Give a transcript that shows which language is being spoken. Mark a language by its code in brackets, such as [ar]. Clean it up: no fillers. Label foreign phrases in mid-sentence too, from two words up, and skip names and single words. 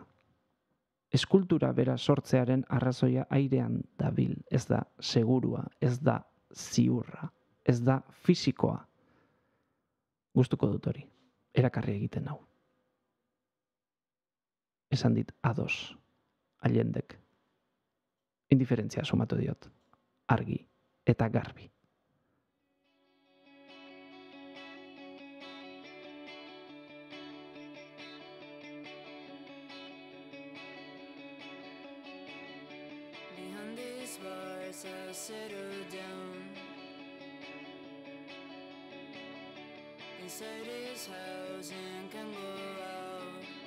[eu] Eskultura bera sortzearen arrazoia airean dabil, ez da segurua, ez da ziurra, ez da fisikoa. Gustuko dut hori, erakarri egiten hau. Esan dit ados, Allendek. Indiferentzia sumatu diot, argi eta garbi. [en] I settle down inside his house and can go out.